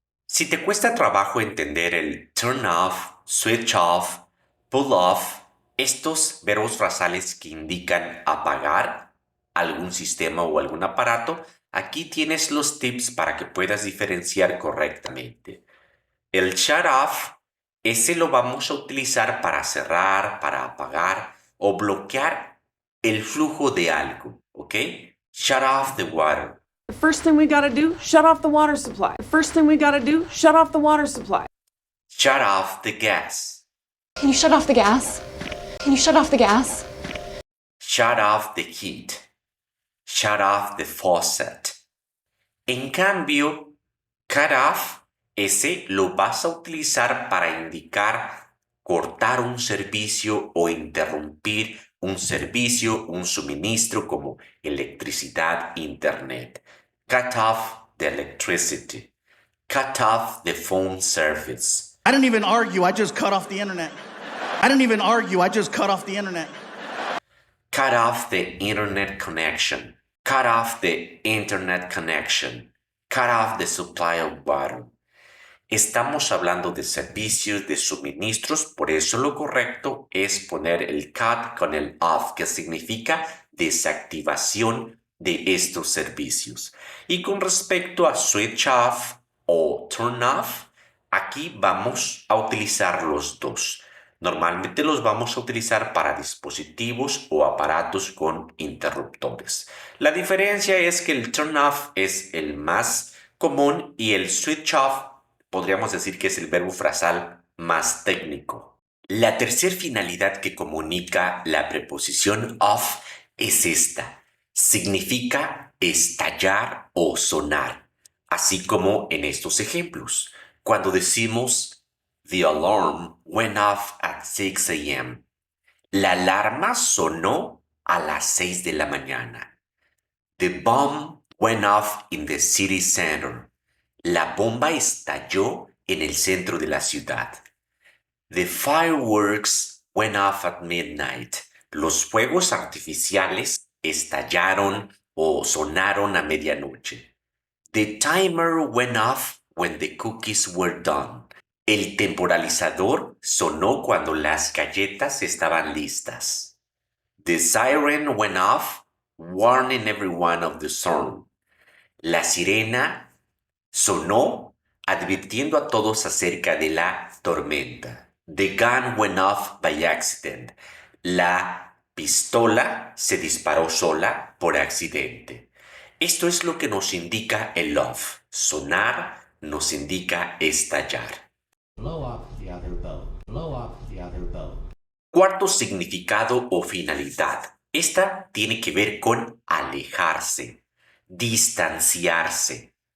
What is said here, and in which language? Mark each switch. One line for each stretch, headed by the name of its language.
Spanish: Si te cuesta trabajo entender el turn off, switch off, pull off, estos verbos frasales que indican apagar algún sistema o algún aparato, aquí tienes los tips para que puedas diferenciar correctamente. El shut off, ese lo vamos a utilizar para cerrar, para apagar o bloquear el flujo de algo, ¿ok?
English: Shut off the water. The first thing we gotta do, shut off the water supply. The first thing we gotta do, shut off the water supply. Shut off the gas. Can you shut off the gas? Can you shut off the gas? Shut off the heat. Shut off the faucet.
Spanish: En cambio, cut off, ese lo vas a utilizar para indicar cortar un servicio o interrumpir un servicio, un suministro como electricidad, internet.
English: Cut off the electricity. Cut off the phone service. I didn't even argue, I just cut off the internet. I didn't even argue, I just cut off the internet. Cut off the internet connection. Cut off the internet connection. Cut off the supply of water.
Spanish: Estamos hablando de servicios, de suministros, por eso lo correcto es poner el cut con el off, que significa desactivación de estos servicios. Y con respecto a switch off o turn off, aquí vamos a utilizar los dos. Normalmente los vamos a utilizar para dispositivos o aparatos con interruptores. La diferencia es que el turn off es el más común y el switch off podríamos decir que es el verbo frasal más técnico. La tercera finalidad que comunica la preposición off es esta. Significa estallar o sonar, así como en estos ejemplos. Cuando decimos
English: The alarm went off at 6 a.m.
Spanish: La alarma sonó a las 6 de la mañana.
English: The bomb went off in the city center.
Spanish: La bomba estalló en el centro de la ciudad.
English: The fireworks went off at midnight.
Spanish: Los fuegos artificiales estallaron o sonaron a medianoche.
English: The timer went off when the cookies were done.
Spanish: El temporalizador sonó cuando las galletas estaban listas.
English: The siren went off, warning everyone of the storm.
Spanish: La sirena sonó advirtiendo a todos acerca de la tormenta.
English: The gun went off by accident.
Spanish: La pistola se disparó sola por accidente. Esto es lo que nos indica el off. Sonar nos indica estallar.
English: Blow up the other boat. Blow up the other boat.
Spanish: Cuarto significado o finalidad. Esta tiene que ver con alejarse, distanciarse.